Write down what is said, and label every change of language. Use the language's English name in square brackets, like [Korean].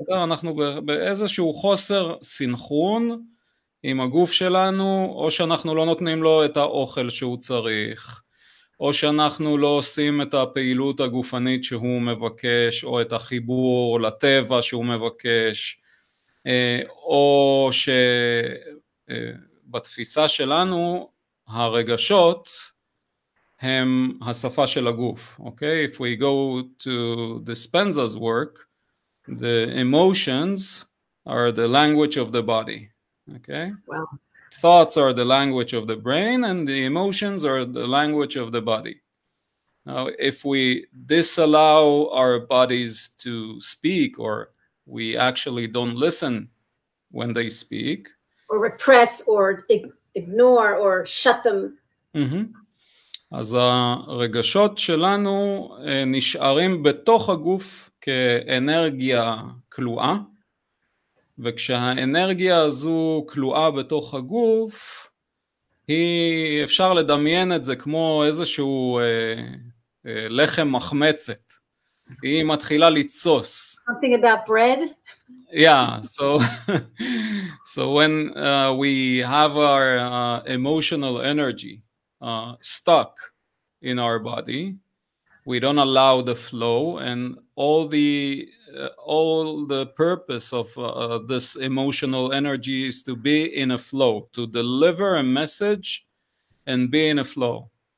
[Hebrew] אנחנו באיזשהו חוסר סינכרון עם הגוף שלנו, או שאנחנו לא נותנים לו את האוכל שהוא צריך, או שאנחנו לא עושים את הפעילות הגופנית שהוא מבקש, או את החיבור לטבע שהוא מבקש, או שבתפיסה שלנו הרגשות הם השפה של הגוף, [English] okay? If we go to Dispenza's work, the emotions are the language of the body, okay? Wow. Thoughts are the language of the brain, and the emotions are the language of the body. Now, if we disallow our bodies to speak, or we actually don't listen when they speak, or repress, or ignore, or shut them. [Hebrew] אז הרגשות שלנו נשארים בתוך הגוף כאנרגיה כלואה, וכשהאנרגיה הזו כלואה בתוך הגוף, אפשר לדמיין את זה כמו איזשהו לחם מחמצת. היא מתחילה לצוס. [English] Something about bread? Yeah, so when we have our emotional energy stuck in our body, we don't allow the flow, and all the purpose of this emotional energy is to be in a flow, to deliver a message and be in a flow.